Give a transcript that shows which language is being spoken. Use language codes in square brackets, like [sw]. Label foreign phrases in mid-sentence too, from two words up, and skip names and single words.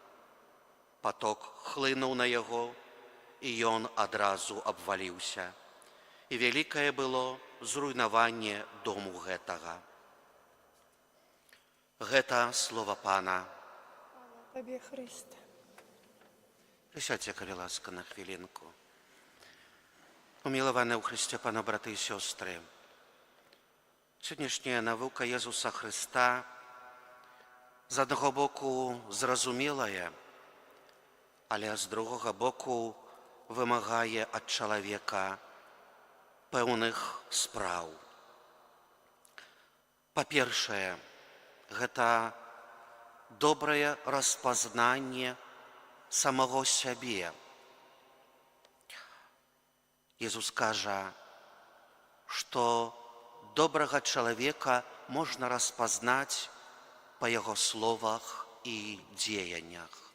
[be] Паток хлынуў на яго, і ён адразу абваліўся. І вялікае было зруйнаванне дому гэтага. Гэта слова Пана. [uk] Хвала Табе, Христе. Присядьте, [be] калі ласка, [uk] на хвилинку. Уміловані у Христі, пане, брати і сестри, сьогоднішня наука Єзуса Христа з одного боку зрозумілая, але з другого боку вимагає від чоловіка певних справ. По-перше, [be] гэта добрае распазнанне самого сябе. Езус кажа, што добрага чалавека можна распазнаць па яго словах і дзеяннях.